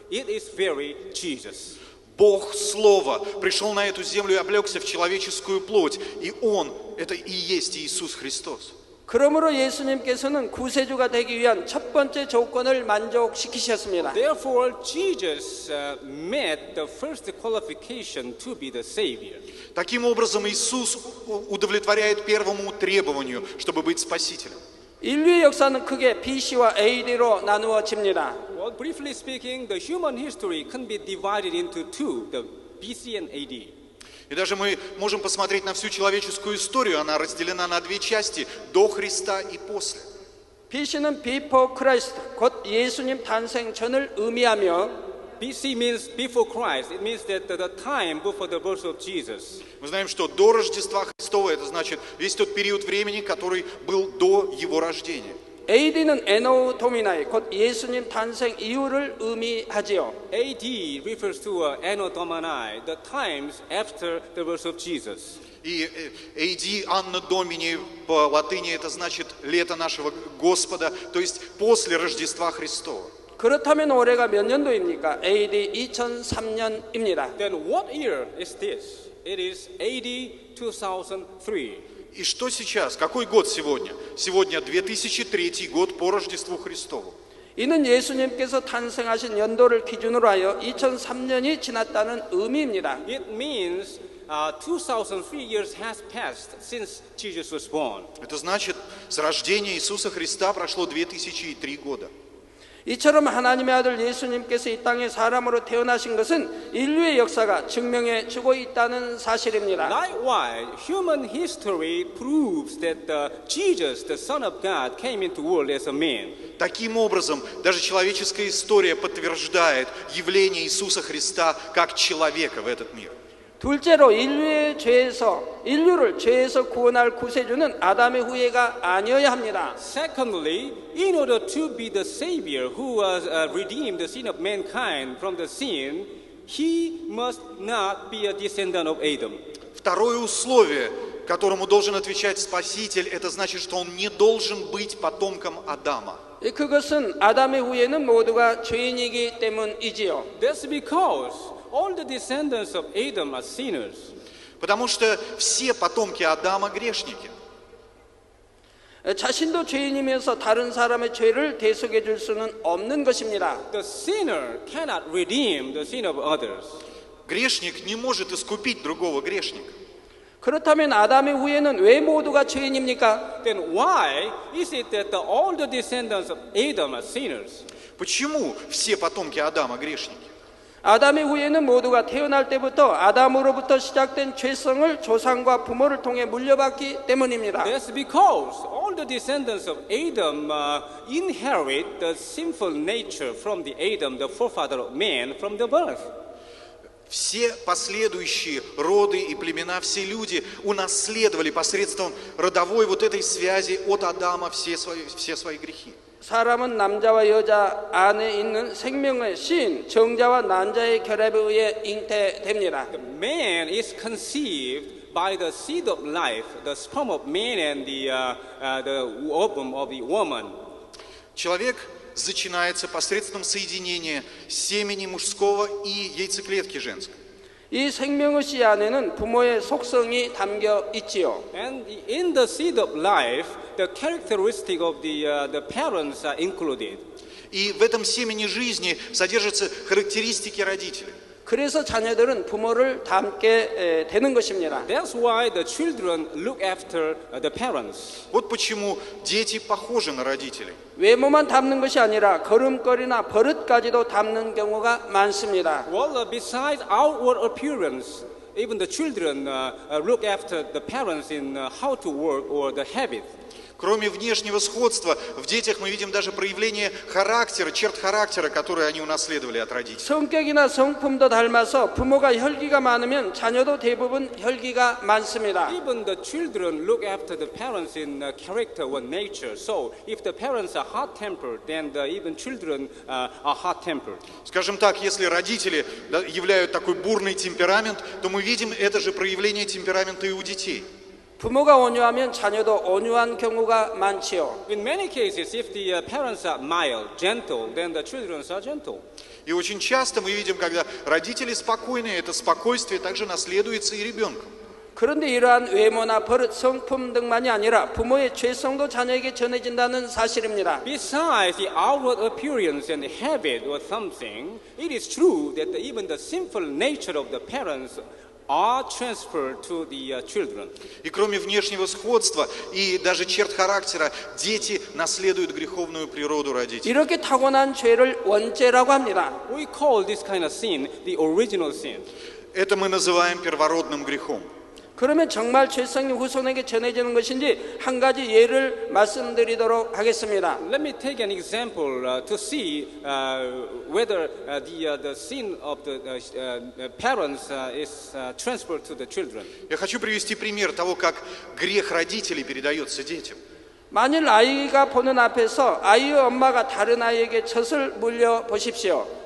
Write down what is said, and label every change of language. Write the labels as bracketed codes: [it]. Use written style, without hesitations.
[en] It is very Jesus. [ru] Бог Слово пришел на эту землю и облегся в человеческую плоть, и Он, это и есть Иисус Христос. [ko] 그러므로 예수님께서는 구세주가 되기 위한 첫 번째 조건을 만족시키셨습니다. [en] Therefore, Jesus met the first qualification to be the Savior. [ru] Таким образом, Иисус удовлетворяет первому требованию, чтобы быть Спасителем. [ko] 인류의 역사는 크게 BC와 AD로 나누어집니다. [en] Well, briefly speaking, the human history can be divided into two, the BC and AD. [ru] И даже мы можем посмотреть на всю человеческую историю, она разделена на две части: до Христа и после. [ko] BC는 [en] Before Christ, [ko] 곧 예수님 탄생 전을 의미하며 [en] BC means before Christ. It means that the time before the birth of Jesus. [ru] Мы знаем, что до Рождества Христова, это значит весь тот период времени, который был до Его рождения. [ko] AD는 Anno Domini, 곧 예수님 탄생 이후를 의미하지요. [en] AD refers to Anno Domini, the times after the birth of Jesus. [ru] И AD, Anno Domini, по латыни это значит лето нашего Господа, то есть после Рождества Христова. [ko] 그렇다면 올해가 몇 년도입니까? AD 2003년입니다. [en] Then what year is this? It is AD 2003. [ru] И что сейчас? Какой год сегодня? Сегодня 2003 год по Рождеству Христову. [ko] 이는 예수님께서 탄생하신 연도를 기준으로 하여 2003년이 지났다는 의미입니다. [en] It means 2003 years has passed since Jesus was born. [ru] Это значит, с рождения Иисуса Христа прошло 2003 года. [ko] 이처럼 하나님의 아들 예수님께서 이 땅에 사람으로 태어나신 것은 인류의 역사가 증명해 주고 있다는 사실입니다. [en] Likewise, human history proves that Jesus, the Son of God, came into the world as a man. [ru] Таким образом, даже человеческая история подтверждает явление Иисуса Христа как человека в этот мир. [ko] 둘째로 인류를 죄에서 구원할 구세주는 아담의 후예가 아니어야 합니다. [en] Secondly, in order to be the Savior who was redeemed the sin of mankind from the sin, he must not be a descendant of Adam. [ru] Второе условие, которому должен отвечать Спаситель, это значит, что он не должен быть потомком Адама. [ko] 그것은 아담의 후예는 모두가 죄인이기 때문이지요. [en] That's because all the descendants of Adam are sinners. [ru] Потому что все потомки Адама грешники. [ko] 자신도 죄인이면서 다른 사람의 죄를 대속해 줄 수는 없는 것입니다. [en] The sinner cannot redeem the sin of others. [ru] Грешник не может искупить другого грешника. [ko] 그렇다면 아담의 후예는 왜 모두가 죄인입니까? [en] Then why is it that all the descendants of Adam are sinners? [ru] Почему все потомки Адама грешники? [ko] 아담의 후예는 모두가 태어날 때부터 아담으로부터 시작된 죄성을 조상과 부모를 통해 물려받기 때문입니다. [en] That's because all the descendants of Adam inherit the sinful nature from the Adam, the forefather of man, from the birth. [ru] Все последующие роды и племена, все люди унаследовали посредством родовой вот этой связи от Адама все свои грехи. [ko] 사람은 남자와 여자 안에 있는 생명의 신, 정자와 난자의 결합에 의해 잉태됩니다. [en] The man is conceived by the seed of life, the sperm of man and the ovum of the woman. [ru] Человек зачинается посредством соединения семени мужского и яйцеклетки женской. [ko] 이 생명의 씨 안에는 부모의 속성이 담겨 있지요. [en] And in the seed of life, the characteristic of the parents are included. [ru] И в этом семени жизни содержатся характеристики родителей. [ko] 그래서 자녀들은 부모를 닮게 되는 것입니다. [en] That's why the children look after the parents. [ru] Вот почему дети похожи на родителей. [ko] 외모만 닮는 것이 아니라 걸음걸이나 버릇까지도 닮는 경우가 많습니다. [en] Well, besides outward appearance, even the children look after the parents in how to work or the habit. [ru] Кроме внешнего сходства, в детях мы видим даже проявление характера, черт характера, которые они унаследовали от родителей. [ko] 성격이나 성품도 닮아서 부모가 혈기가 많으면 자녀도 대부분 혈기가 많습니다. [en] Even the children look after the parents in character or nature. So, if the parents are hot-tempered, then even children are hot-tempered. [ru] Скажем так, если родители являют такой бурный темперамент, то мы видим это же проявление темперамента и у детей. [ko] 부모가 온유하면 자녀도 온유한 경우가 많지요. [en] In many cases, if the parents are mild, gentle, then the children are gentle. [ru] И очень часто мы видим, когда родители спокойны, это спокойствие также наследуется и ребенком. [ko] 그런데 이러한 외모나 버릇, 성품 등만이 아니라 부모의 죄성도 자녀에게 전해진다는 사실입니다. [en] Besides the outward appearance and the habit or something, it is true that even the sinful nature of the parents are transferred to the children. [ru] И кроме внешнего сходства и даже черт характера, дети наследуют греховную природу родителей. [ko] 이렇게 타고난 죄를 원죄라고 합니다. [en] We call this kind of sin the original sin. [ru] Это мы называем первородным грехом. [ko] 그러면 정말 죄성이 후손에게 전해지는 것인지 한 가지 예를 말씀드리도록 하겠습니다. [en] Let me take an example to see whether the sin of the parents is transferred to the children. [ru] Я хочу привести пример того, как грех родителей передается детям. [ko] 만일 아이가 보는 앞에서 아이의 엄마가 다른 아이에게 젖을 물려 보십시오.